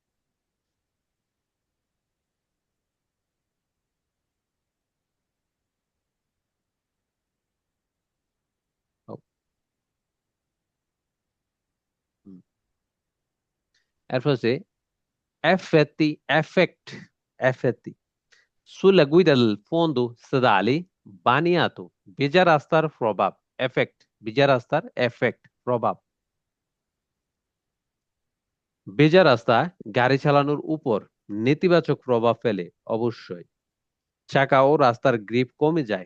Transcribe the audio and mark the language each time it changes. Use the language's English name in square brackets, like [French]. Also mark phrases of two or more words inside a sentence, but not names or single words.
[Bangla] ও, হুম। এরপর হচ্ছে [Italian] effect effetti sulla guida del fondo stradale বানিয়াতো। [Bangla] ভেজা রাস্তার প্রভাব, এফেক্ট, ভেজা রাস্তার এফেক্ট, প্রভাব। ভেজা রাস্তা গাড়ি চালানোর উপর নেতিবাচক প্রভাব ফেলে অবশ্যই। চাকা ও রাস্তার গ্রিপ কমে যায়।